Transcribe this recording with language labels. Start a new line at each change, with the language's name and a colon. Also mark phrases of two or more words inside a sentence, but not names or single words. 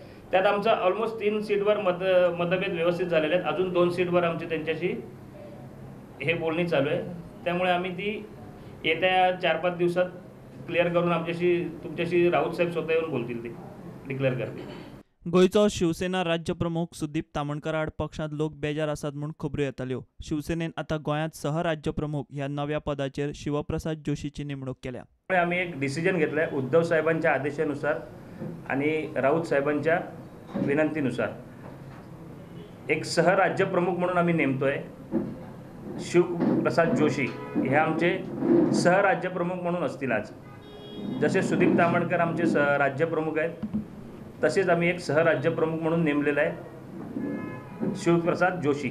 Marathi: त्यात आमचं ऑलमोस्ट 3 सीटवर मतभेद व्यवस्थित झालेले आहेत, अजून 2 सीटवर आमची त्यांच्याशी हे बोलणी चालू आहे। त्यामुळे आम्ही ती येत्या 4-5 दिवसात क्लिअर करून तुमच्याशी राऊत साहेब स्वतः येऊन बोलतील, ते डिक्लेअर करतील।
Konkani: गोयचो शिवसेना राज्य प्रमुख सुदीप तामणकर आड पक्षांत लोक बेजार आसात म्हूण खबरो येताल्यो। शिवसेनेन आता गोंयांत सहराज्य प्रमुख ह्या नव्या पदाचेर शिवप्रसाद जोशीची नेमणूक केल्या।
Marathi: आम्ही एक डिसिजन घेतलाय उद्धव साहेबांच्या आदेशानुसार आणि राऊत साहेबांच्या विनंतीनुसार एक सहराज्य प्रमुख म्हणून आम्ही नेमतोय। शिवप्रसाद जोशी हे आमचे सहराज्य प्रमुख म्हणून असतील। आज जसे सुदीप तामणकर आमचे राज्य प्रमुख आहेत, तसेच आम्ही एक सहराज्य प्रमुख म्हणून नेमलेला आहे शिवप्रसाद जोशी।